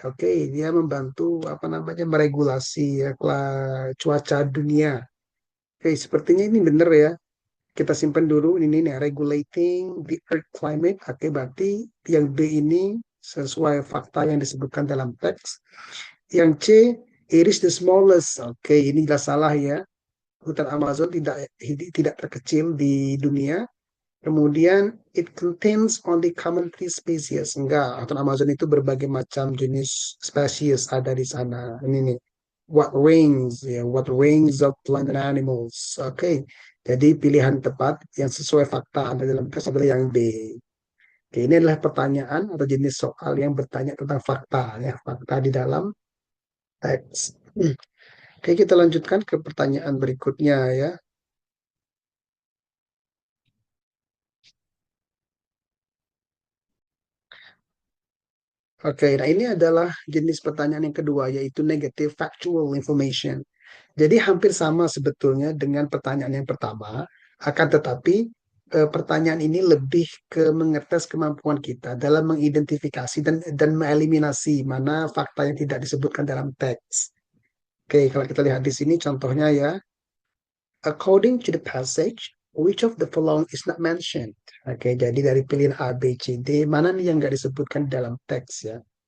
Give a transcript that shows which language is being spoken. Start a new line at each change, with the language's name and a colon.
Indonesian: Oke, dia membantu apa namanya meregulasi ya, cuaca dunia. Oke, sepertinya ini benar ya. Kita simpan dulu ini nih,
English: regulating the earth climate.
Indonesian: Oke, berarti yang B ini sesuai fakta yang disebutkan dalam teks. Yang C,
English: it is the smallest.
Indonesian: Oke, ini jelas salah ya. Hutan Amazon tidak terkecil di dunia. Kemudian
English: it contains only common three species.
Indonesian: Enggak, hutan Amazon itu berbagai macam jenis spesies ada di sana. Ini nih,
English: what range of plant and animals.
Indonesian: Oke, jadi pilihan tepat yang sesuai fakta ada dalam teks adalah yang B. Oke, ini adalah pertanyaan atau jenis soal yang bertanya tentang fakta ya, fakta di dalam teks. Oke, kita lanjutkan ke pertanyaan berikutnya ya. Oke, nah ini adalah jenis pertanyaan yang kedua, yaitu
English: negative factual information.
Indonesian: Jadi hampir sama sebetulnya dengan pertanyaan yang pertama, akan tetapi pertanyaan ini lebih ke mengetes kemampuan kita dalam mengidentifikasi dan mengeliminasi mana fakta yang tidak disebutkan dalam teks. Oke, kalau kita lihat di sini contohnya ya,
English: according to the passage, which of the following is not mentioned?
Indonesian: Oke, jadi dari pilihan A, B, C, D, mana nih yang nggak disebutkan dalam teks ya?